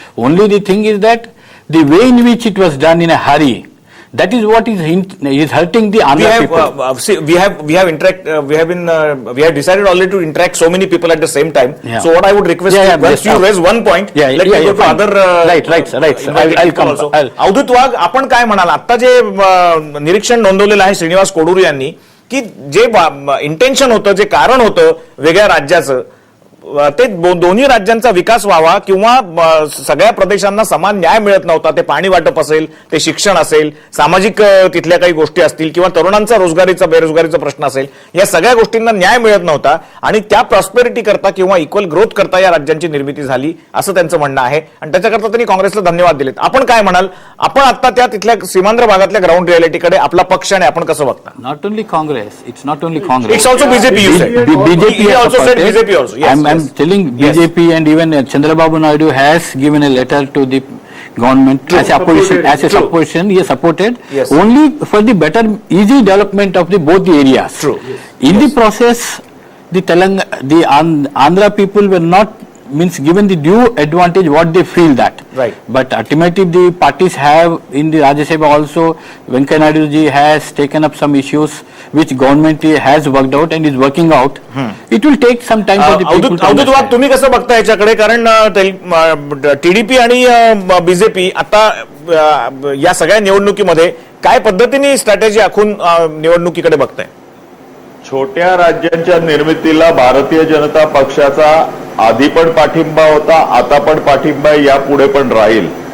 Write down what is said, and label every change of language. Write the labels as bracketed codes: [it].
[en] Only the thing is that the way in which it was done in a hurry, that is what is hurting the Andhra people. We have decided already to interact so many people at the same time. Yeah. So what I would request is, once you raise one point, let me go to other. Right. I'll come. [mr] Avadhoot वाघ, आपण काय म्हणाल? आता जे निरीक्षण नोंदवलेलं आहे श्रीनिवास कोडूर यांनी, की जे इंटेन्शन होतं, जे कारण होतं वेगळ्या राज्याचं, ते दोन्ही राज्यांचा विकास व्हावा किंवा सगळ्या प्रदेशांना समान न्याय मिळत नव्हता. ते पाणी वाटप असेल, ते शिक्षण असेल, सामाजिक तिथल्या काही गोष्टी असतील, किंवा तरुणांचा बेरोजगारीचा प्रश्न असेल, या सगळ्या गोष्टींना न्याय मिळत नव्हता, आणि त्या प्रॉस्पेरिटी करता किंवा इक्वल ग्रोथ करता या राज्यांची निर्मिती झाली, असं त्यांचं म्हणणं आहे. आणि त्याच्याकरता त्यांनी काँग्रेसला धन्यवाद दिलेत. आपण काय म्हणाल? आपण आता त्या तिथल्या सीमांध्र भागातल्या ग्राउंड रियालिटीकडे आपला पक्ष आणि आपण कसं बघता? [en] Not only Congress, it's not only Congress. It's also BJP, you said. BJP also said BJP also. Yes. I'm telling BJP, and even Chandrababu Naidu has given a letter to the government as a opposition. He has supported only for the better, easy development of both the areas. True. In the process, the Andhra people were not given the due advantage what they feel that. Right. But ultimately the parties have in the Rajya Sabha also, Venkaiah Naidu ji has taken up some issues which government has worked out and is working out. It will take some time for the people to [mr] Avadhoot Wagh, [en] understand. [mr] तुम्ही कसं बघता याच्याकडे? कारण TDP आणि BJP आता या सगळ्या निवडणुकीमध्ये काय पद्धतीने स्ट्रॅटेजी आखून निवडणुकीकडे बघताय? छोट्या राज्यांच्या निर्मितीला भारतीय जनता पक्षाचा आधी पण पाठिंबा होता, आता पण पाठिंबा यापुढे पण राहील.